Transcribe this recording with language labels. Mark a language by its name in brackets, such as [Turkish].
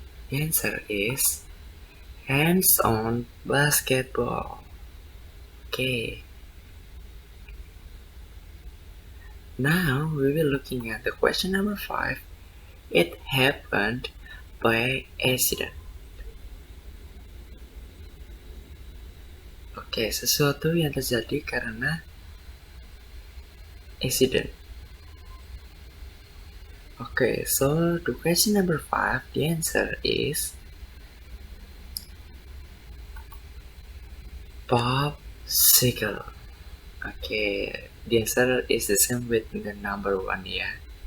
[English] The answer is hands-on basketball. Okay. Now we will looking at the question number 5. It happened by accident. [Indonesian] Oke, sesuatu yang terjadi karena accident. [English] Okay, so the question number 5, the answer is popsicle. Okay, the answer is the same with the number 1, yeah.